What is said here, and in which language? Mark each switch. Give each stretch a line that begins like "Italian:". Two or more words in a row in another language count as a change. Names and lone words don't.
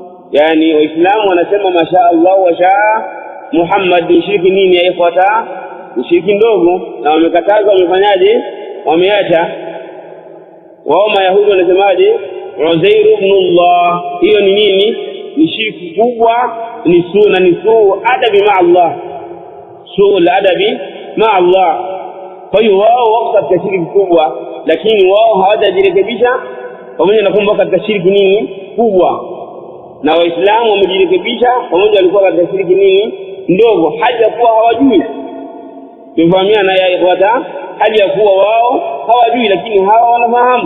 Swahili: yani waislamu wanasema
Arabic: ما شاء الله وشاء محمد.
Swahili: Shirki nini
Arabic: يا إخوتاه?
Swahili: Shirki ndogo, na wamekataza, wamefanyaje? Wameacha. Wao mayahudi wanasemaje?
Arabic: عزير ابن الله.
Swahili: Hiyo ni nini? Ni shirki kubwa, ni sunna, ni
Arabic: سوء أدب مع الله, سوء أدب مع الله.
Swahili: Kwa hiyo wao wako katika shirki kubwa, lakini wao hawajajirekebisha pamoja na kwamba katika shirki nini kubwa, na waislamu wamejirekebisha pamoja, walikuwa katika shirki nini ndogo, hali ya kuwa hawajui. Tumefahamiana
Arabic: يا إخوتاه,
Swahili: hali ya kuwa wao hawajui, lakini hawa wanafahamu.